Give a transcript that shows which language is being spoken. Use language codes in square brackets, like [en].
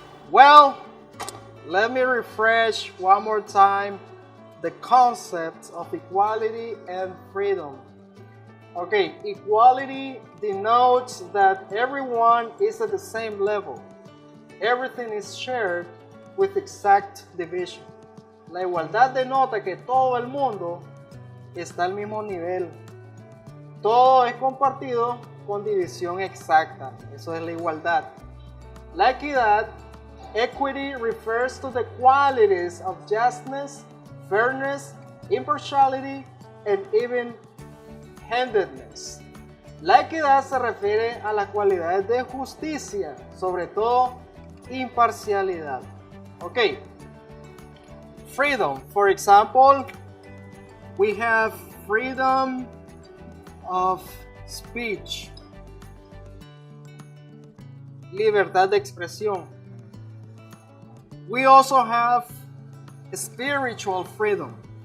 [en] Well, let me refresh one more time the concepts of equality and freedom. Okay, equality denotes that everyone is at the same level. Everything is shared with exact division. [es] La igualdad denota que todo el mundo está al mismo nivel. Todo es compartido con división exacta. Eso es la igualdad. La equidad, [en] equity, refers to the qualities of justness, fairness, impartiality, and even-handedness. [es] La equidad se refiere a las cualidades de justicia, sobre todo imparcialidad. [en] Okay. Freedom. For example, we have freedom of speech. [es] Libertad de expresión. [en] We also have spiritual freedom.